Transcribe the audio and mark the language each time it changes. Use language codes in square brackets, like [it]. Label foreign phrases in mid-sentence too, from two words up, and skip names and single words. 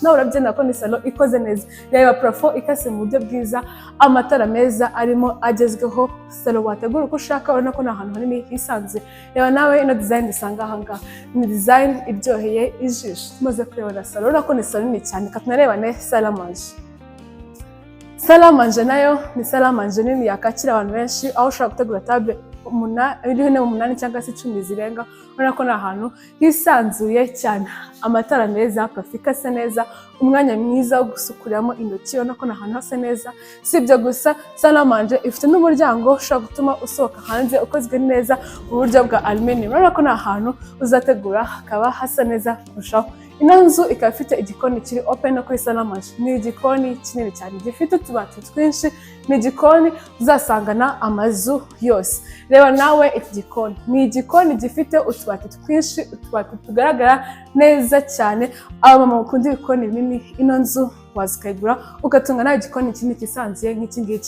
[rw] Nawe urabyina ko ni salo ikoze neza. Reba parafo ikase mu buryo bwiza, amatara meza arimo agezweho. Salo wategura uko ushaka, urabona ko ni ahantu hanini hisanzuye. Reba nawe ino design dusanga ahangaha. Ni design iryoheye ijisho. Tumaze kureba salo, urabona ko ni salo nini cyane. Katunarebane [fr] salle à manger. Salle à manger [rw] nayo ni [fr] salle à manger [rw] nini yakakira abantu benshi, aho ushobora gutegura table 8 cyangwa se 10 zirenga. Urabona ko ni ahantu hisanzuye cyane, amatara meza, parafo ikase neza, umwanya mwiza wo gusukuriramo intoki. Urabona ko ni ahantu hasa neza. Si ibyo gusa, [fr] salle à manger [rw] ifite n'umuryango ushobora gutuma usohoka hanze ukozwe neza mu buryo bwa aluminium. Urabona ko ni ahantu uzategura hakaba hasa neza kurushaho. Ino nzu ikaba ifite igikoni kiri open no kuri [fr] salle à manger. [rw] Ni igikoni kinini cyane gifite utubati twinshi. Ni igikoni uzasangana amazu yose. Reba nawe iki gikoni. Ni igikoni gifite utubati twinshi, utubati tugaragara neza cyane. Abamama bakunda ibikoni binini, ino nzu wazikayigura ugatunga nawe igikoni kinini kisanzuye nk'iki ngiki.